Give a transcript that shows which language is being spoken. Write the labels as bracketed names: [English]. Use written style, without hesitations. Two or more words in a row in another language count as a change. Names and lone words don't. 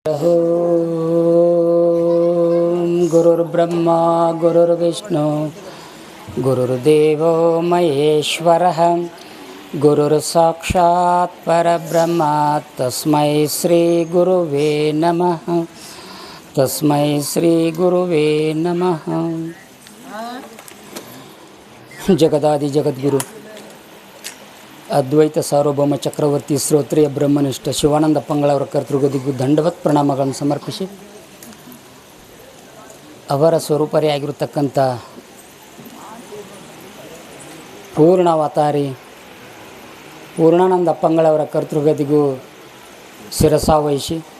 [Sanskrit] ಓಂ ಗುರುರ್ಬ್ರಹ್ಮ ಗುರುರ್ವಿಷ್ಣು ಗುರುರ್ದೇವೋ ಮಹೇಶ್ವರಃ ಗುರುರ್ ಸಾಕ್ಷಾತ್ ಪರಬ್ರಹ್ಮ ತಸ್ಮೈ ಶ್ರೀ ಗುರುವೇ ನಮಃ ತಸ್ಮೈ ಶ್ರೀ ಗುರುವೇ ನಮಃ. [Kannada] ಜಗದಾದಿ ಜಗದ್ಗುರು ಅದ್ವೈತ ಸಾರ್ವಭೌಮ ಚಕ್ರವರ್ತಿ ಶ್ರೋತ್ರಿಯ ಬ್ರಹ್ಮನಿಷ್ಠ ಶಿವಾನಂದ ಪಂಗಳವರ ಕರ್ತೃಗದಿಗೂ ದಂಡವತ್ ಪ್ರಣಾಮಗಳನ್ನು ಸಮರ್ಪಿಸಿ, ಅವರ ಸ್ವರೂಪರೇ ಆಗಿರತಕ್ಕಂಥ ಪೂರ್ಣಾವತಾರಿ ಪೂರ್ಣಾನಂದ ಪಂಗಳವರ ಕರ್ತೃಗದಿಗೂ ಶಿರಸಾವಹಿಸಿ,